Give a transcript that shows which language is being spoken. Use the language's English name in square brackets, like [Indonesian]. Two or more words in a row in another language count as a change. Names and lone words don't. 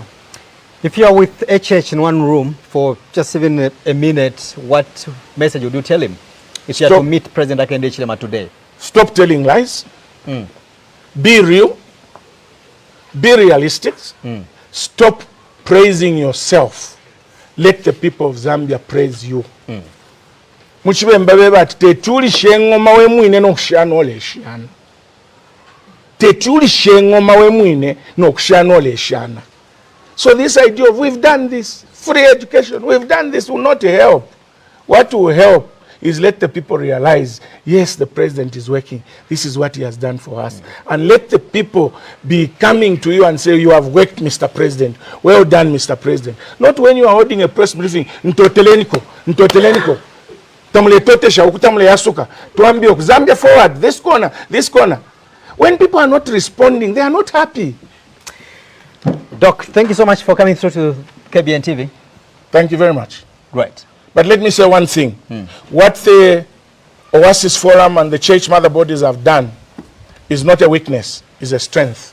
[English] If you are with HH in one room for just even a minute, what message would you tell him if you are to meet President Hakainde Hichilema today? Stop telling lies. Be real. Be realistic. Stop praising yourself. Let the people of Zambia praise you. [Bemba] Muchibemba beba tetuli shengoma we mwine no kushana ole shana. Tetuli shengoma we mwine no kushana ole shana. [English] So this idea of we've done this, free education, we've done this will not help. What will help is let the people realize, yes, the president is working. This is what he has done for us. And let the people be coming to you and say, you have worked, Mr. President. Well done, Mr. President. Not when you are holding a press briefing, [Bemba] ntoteleniko, ntoteleniko. Tamule totesha, ukutamule yasuka. [English] Tuambio, Zambia forward, this corner, this corner. When people are not responding, they are not happy. Doc, thank you so much for coming through to KBN TV. Thank you very much. Great. But let me say one thing. What the Oasis Forum and the church mother bodies have done is not a weakness, it's a strength.